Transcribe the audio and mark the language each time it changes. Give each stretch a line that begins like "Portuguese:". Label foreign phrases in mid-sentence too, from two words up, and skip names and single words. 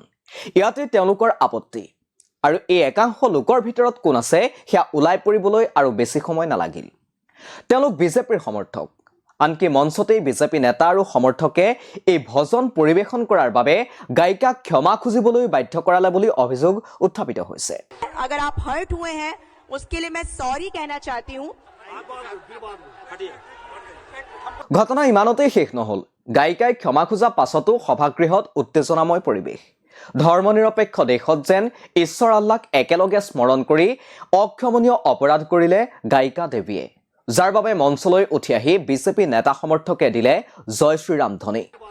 Assamese: ইয়াতে তেওঁলোকৰ আপত্তি, আৰু এই একাংশ লোকৰ ভিতৰত কোন আছে সেয়া ওলাই পৰিবলৈ আৰু বেছি সময় নালাগিল। তেওঁলোক বিজেপিৰ সমৰ্থক, আনকি মঞ্চতেই বিজেপি নেতা আৰু সমৰ্থকে এই ভজন পৰিৱেশন কৰাৰ বাবে গায়িকাক ক্ষমা খুজিবলৈ বাধ্য কৰালে বুলি অভিযোগ উত্থাপিত হৈছে।
Hindi: अगर आप हर्ट हुए हैं उसके लिए मैं सॉरी कहना चाहती हूँ।
Assamese: ঘটনা ইমানতেই শেষ নহল। গায়িকাই ক্ষমা খোজা পাছতো সভাগৃহত উত্তেজনাময় পৰিৱেশ। ধৰ্মনিৰপেক্ষ দেশত যেন ঈশ্বৰ আল্লাহক একেলগে স্মৰণ কৰি অক্ষমনীয় অপৰাধ কৰিলে গায়িকা দেৱীয়ে, যাৰ বাবে মঞ্চলৈ উঠি আহি বিজেপি নেতা সমৰ্থকে দিলে জয় শ্ৰীৰাম ধ্বনি।